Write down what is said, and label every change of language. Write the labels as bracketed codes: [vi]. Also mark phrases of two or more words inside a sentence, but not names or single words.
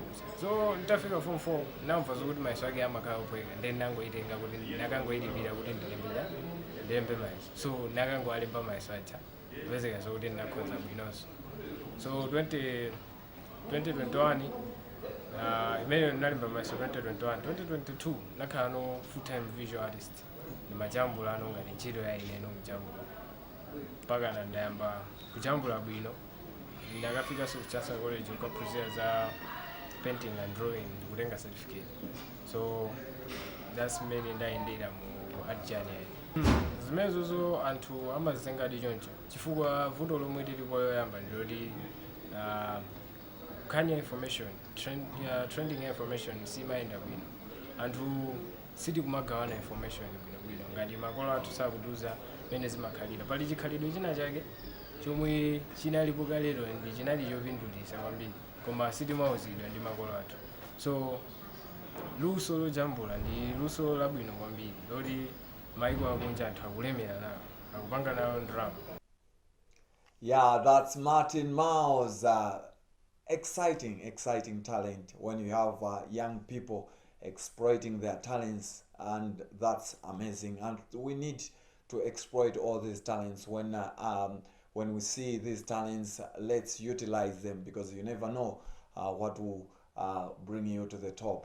[ny] So nditafika form 4 ndinamva zokuti mayeso ake amakhala ophweka, nde ndinangoyitenga kuti ndakangoyilipira kuti ndilembe mayeso. So ndakangowalemba mayeso aja kupezeka zokuti ndinakhoza bwinonso. So 2021 imene ndinalemba mayeso 2022 ndakhala no [en] full time visual artist. [ny] Ndimajambula ano ngati ntchito ya ine kujambula mpaka ndayamba kujambula bwino. Ndakafika kuchasa college kukaphunzira za [en] painting and drawing [ny] ndikutenga certificate. [en] So that's [ny] mmene ndayendera mu Art Jnr. Zimenezozo anthu amazisenga choncho chifukwa vuto lomwe tilipo yoyamba ndiloti kukhanya information, [en] trending information [ny] simayenda bwino. Anthu sitikumagawana information bwinobwino, ngati makolo athu sakutiuza mmene zimakhalira. Pali chikhalidwe china chake chomwe chinalipo kalero ndi chinali chopindulitsa kwambiri, koma sitimauzidwa ndi makolo athu. So luso lojambula ndi luso labwino kwambiri loti maiko akunja anthu akulemera nawo, akupanga nawo ndalama. [en] Yeah, that's Martin Miles. Exciting talent when you have young people exploiting their talents, and that's amazing. And we need to exploit all these talents. When we see these talents, let's utilize them, because you never know what will bring you to the top.